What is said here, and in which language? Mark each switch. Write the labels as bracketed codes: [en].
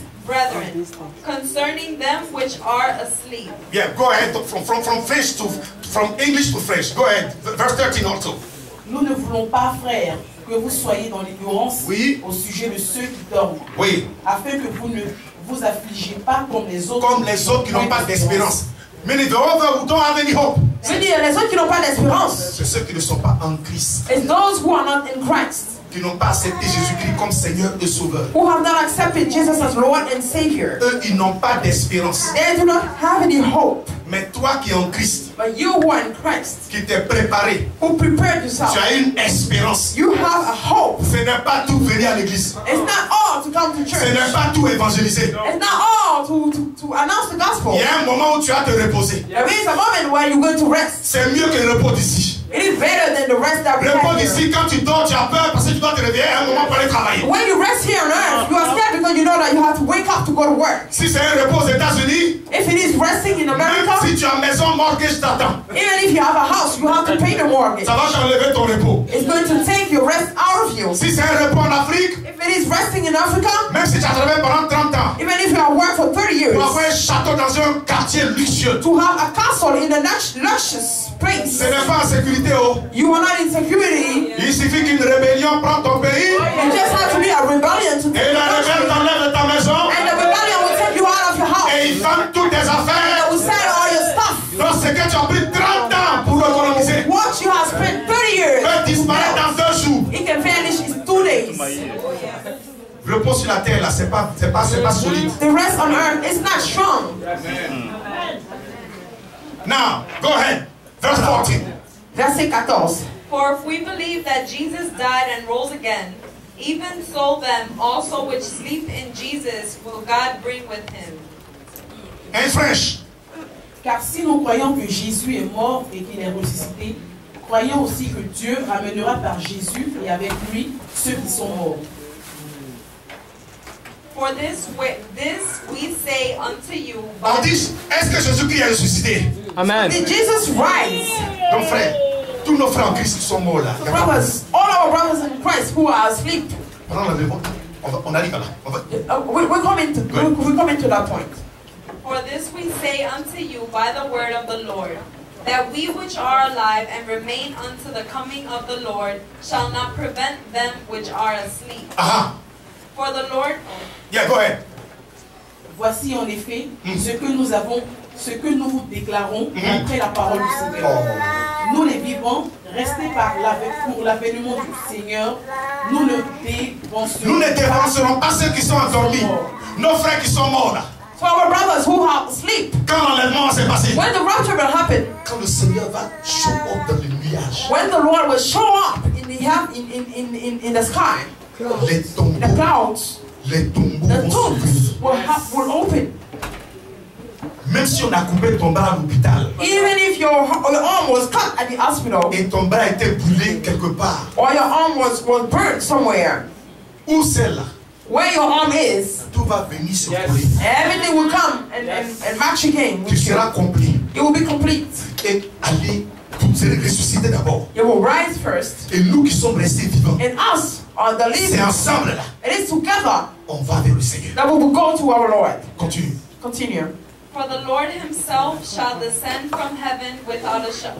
[en] Brethren, concerning them which are asleep. Yeah, go ahead from English to French. Go ahead. Verse 13 also. [fr] Nous ne voulons pas, frères, que vous soyez dans l'ignorance Oui. au sujet de ceux qui dorment, Oui. afin que vous ne vous affligez pas comme les autres. Comme les autres qui n'ont pas d'espérance. [en] Many the other who don't have any hope. [fr] je veux dire, les autres qui n'ont pas d'espérance, C'est ceux qui ne sont pas en Christ, [en] it's those who are not in Christ, [fr] qui n'ont pas accepté Jésus-Christ comme Seigneur et Sauveur. [en] who have not accepted Jesus as Lord and Savior. [fr] Eux, ils n'ont pas d'espérance. [en] They do not have any hope. [fr] Mais toi qui es en Christ, [en] But you who are in Christ, [fr] qui t'es préparé, [en] who prepared yourself, [fr] tu as une espérance. [en] you have a hope. [fr] Ce n'est pas tout venir à l'église. [en] It's not all to come to [fr] Ce [en] church. [fr] n'est pas tout évangéliser. [en] It's not all to announce the gospel. [fr] Il y a un moment où tu vas te reposer. [en] There is a moment where you're going to rest. [fr] C'est mieux que le repos d'ici. [en] It is better than the rest that we [fr] Le repos [en] have here. [fr] d'ici, quand tu dors, tu as peur parce que tu dois te réveiller à un moment pour aller travailler. [en] When you rest here on earth, you are scared because you know that you have to wake up to go to work. [fr] Si c'est un repos aux États-Unis, [en] If it is resting in [fr] même [en] America, [fr] si tu as maison mortgage, t'attends. [en] even if you have a house, you have to pay the mortgage. [fr] Ça va t'enlever ton repos. [en] It's going to take your rest out of you. [fr] Si c'est un repos en Afrique, [en] If it is resting in Africa, [fr] même si tu as travaillé pendant 30 ans, [en] even if you have worked for 30 years, [fr] pour avoir un château dans un quartier luxueux, [en] to have a castle in a luscious place, [fr] ce n'est pas en sécurité. Oh. [en] you are not in security. [fr] Il suffit qu'une rébellion prenne ton pays [en] It just has to be a rebellion to take [fr] la rebelle t'enlève de ta maison [en] And the rebellion will take you out of your house. [fr] et il vend toutes tes affaires. [en] will sell all your stuff. [fr] Donc ce que tu as pris 30 ans pour économiser [en] What you have spent 30 years, [fr] peut disparaître dans 2 jours. [en] it can vanish in 2 days. [fr] Le repos sur la terre là, c'est pas solide. [en] The rest on earth is not strong. Now, go ahead. Verse 14. [fr] Verset 14. [en] For if we believe that Jesus died and rose again, even so them also which sleep in Jesus will God bring with him. In French. [fr] Car si nous croyons que Jésus est mort et qu'il est ressuscité, croyons aussi que Dieu ramènera par Jésus et avec lui ceux qui sont morts. [en] For this we say unto you, [fr] On dit, est-ce que Jésus-Christ est ressuscité? Amen. [en] Did Jesus rise? [fr] Donc frère, tous nos frères en Christ qui sont morts là. [en] Brothers, all our brothers in Christ who are asleep, [fr] Pendant l'enlèvement, on arrive là. [en] We're coming to that point. For this we say unto you by the word of the Lord, that we which are alive and remain unto the coming of the Lord shall not prevent them which are asleep. For the Lord... Yeah, go ahead. [fr] Voici en effet ce que nous vous déclarons après la parole du Seigneur. Nous les vivants, restés pour l'avènement du Seigneur, nous ne dévancerons pas ceux qui sont endormis, nos frères qui sont morts là. [en] For our brothers who are asleep. [fr] Quand l'enlèvement s'est passé. [en] When the rapture will happen. [fr] Quand le Seigneur va [en] show up [fr] dans les nuages. [en] When the Lord will show up in the sky. [fr] Les tombeaux. [en] The clouds. [fr] Les tombeaux [en] the tombs will open. [fr] Même si on a coupé ton bras à l'hôpital. [en] Even if your arm was cut at the hospital. [fr] Et ton bras était brûlé quelque part. [en] Or your arm was burnt somewhere. [fr] Où c'est là? [en] Where your arm is, [fr] tout va venir se coller. [en] Everything will come and match again. [fr] Tu seras complet. [en] It will be complete. [fr] Et allez, vous serez ressuscité d'abord. [en] You will rise first. [fr] Et nous qui sommes restés vivants. [en] And us are the living. [fr] C'est ensemble là. [en] It is together. [fr] On va vers le Seigneur. [en] That we will go to our Lord. Continue. Continue. For the Lord himself shall descend from heaven without a shout.